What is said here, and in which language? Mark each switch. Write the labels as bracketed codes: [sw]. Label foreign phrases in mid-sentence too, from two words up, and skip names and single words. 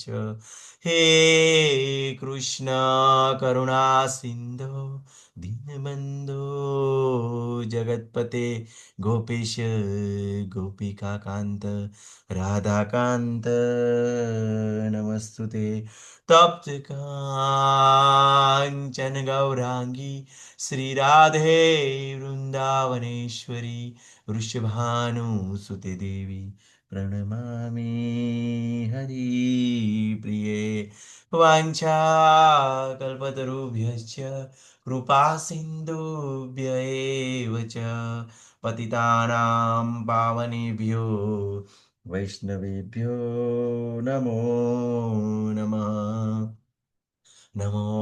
[sa] હે કૃષ્ણ કરુણા સિંધો દીનબંધો જગતપતે ગોપેશ ગોપિકાકાંત રાધાકાંત નમસ્તુતે. તપ્ત કાંચન ગૌરાંગી શ્રી રાધે વૃંદાવનેશ્વરી વૃષભાનુસુતે દેવી प्रणमामि हरिप्रिये वाञ्छाकल्पतरुभ्यश्च कृपा सिन्धुभ्य एव च पतितानां पावनेभ्यो वैष्णवेभ्यो नमो नमः नमो